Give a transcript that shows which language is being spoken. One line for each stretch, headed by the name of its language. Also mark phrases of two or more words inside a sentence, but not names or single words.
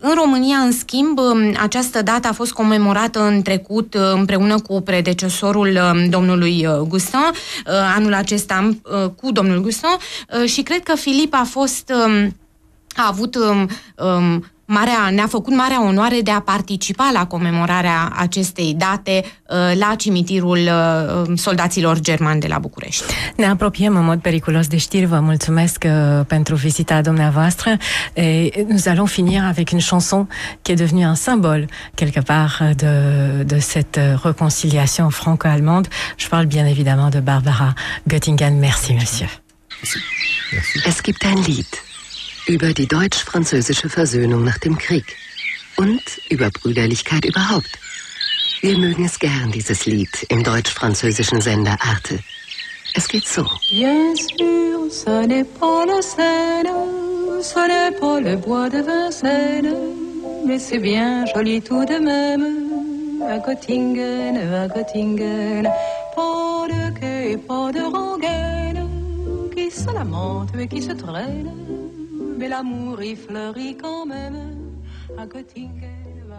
Romanian: În România, în schimb, această dată a fost comemorată în trecut împreună cu predecesorul domnului Gustin, anul acesta cu domnul Gustin, și cred că Filip ne-a făcut marea onoare de a participa la comemorarea acestei date la cimitirul soldaților germani de la București. Ne apropiem în mod periculos de știri. Vă mulțumesc pentru vizita dumneavoastră.
French: Et nous allons finir avec une chanson qui est devenue un symbole quelque part de cette réconciliation franco-allemande. Je parle bien évidemment de Barbara Göttingen. Merci, monsieur. Merci.
German: Es gibt ein Lied über die deutsch-französische Versöhnung nach dem Krieg und über Brüderlichkeit überhaupt. Wir mögen es gern, dieses Lied, im deutsch-französischen Sender Arte. Es geht so.
French: Bien sûr, ce n'est pas la Seine, ce n'est pas le bois de Vincennes, mais c'est bien joli tout de même, à Göttingen, pas de quai, pas de rengaine, qui se lamente et qui se traîne, mais l'amour y fleurit quand même à Göttingen.